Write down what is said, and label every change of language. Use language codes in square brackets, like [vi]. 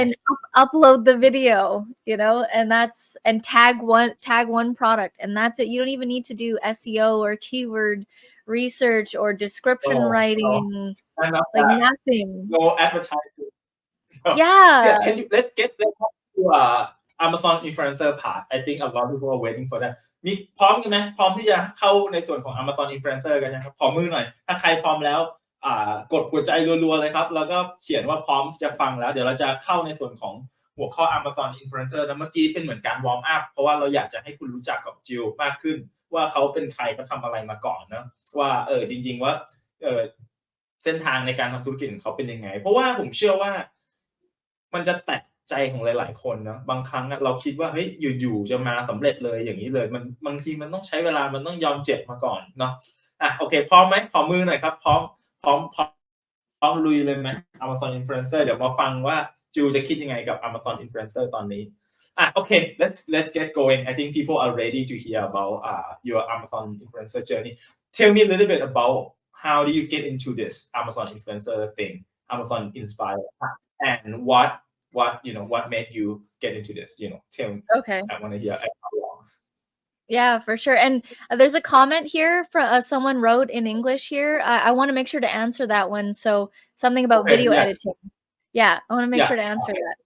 [en] and upload the video, and tag one product, and that's it. You don't even need to do SEO or keyword research or description No, writing, none of like that. nothing. No advertising. No. Yeah. Can you let's get to Amazon influencer part. I think a lot of people are waiting for that. [th] มีพร้อมกันไหมพร้อมที่จะเข้าในส่วนของ Amazon influencer กันนะครับขอมือหน่อยถ้าใครพร้อมแล้วกดหัวใจรัวๆเลยครับแล้วก็เขียนว่าพร้อมจะฟังแล้วเดี๋ยวเราจะเข้าในส่วนของหัวข้อ Amazon influencer นะเมื่อกี้เป็นเหมือนการวอร์มอัพเพราะว่าเราอยากจะให้คุณรู้จักกับจิลมากขึ้นว่าเขาเป็นใครเขาทำอะไรมาก่อนนะว่าจริงๆว่า เส้นทางในการทำธุรกิจของเขาเป็นยังไงเพราะว่าผมเชื่อว่ามันจะแตะใจของหลายๆคนเนาะบางครั้งเราคิดว่าเฮ้ยอยู่ๆจะมาสำเร็จเลยอย่างนี้เลยมันบางทีมันต้องใช้เวลามันต้องยอมเจ็บมาก่อนเนาะโอเคพร้อมไหมขอมือหน่อยครับพร้อ มลุยเลยไหม Amazon Influencer เดี๋ยวมาฟังว่าจิวจะคิดยังไงกับ Amazon Influencer ตอนนี้ [en] okay let's get going I think people are ready to hear about your Amazon Influencer journey tell me a little bit about how do you get into this Amazon Influencer thing Amazon Inspire and what made you get into this tell me Okay. I want to hear Yeah, for sure. And there's a comment here from someone wrote in English here. I want to make sure to answer that one. So something about video editing. Yeah, I want to make sure to answer that.